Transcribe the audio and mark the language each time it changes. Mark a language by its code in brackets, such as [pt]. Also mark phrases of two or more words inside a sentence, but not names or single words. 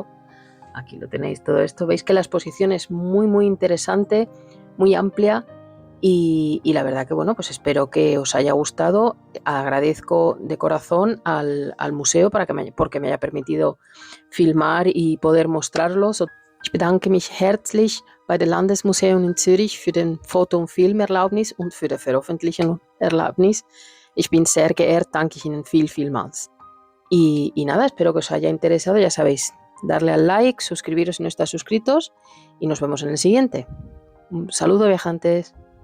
[es] Aquí lo tenéis todo esto. Veis que la exposición es muy, muy interesante, muy amplia. Y la verdad que bueno, pues espero que os haya gustado. Agradezco de corazón al museo porque me haya permitido filmar y poder mostrarlos. [de] Ich bedanke mich herzlich bei der Landesmuseum in Zürich für den Foto- und Filmerlaubnis und für die Veröffentlichungserlaubnis. Ich bin sehr geehrt, danke ich Ihnen vielmals. [es] Y nada, espero que os haya interesado, ya sabéis, darle al like, suscribiros si no estáis suscritos y nos vemos en el siguiente. Un saludo, viajantes.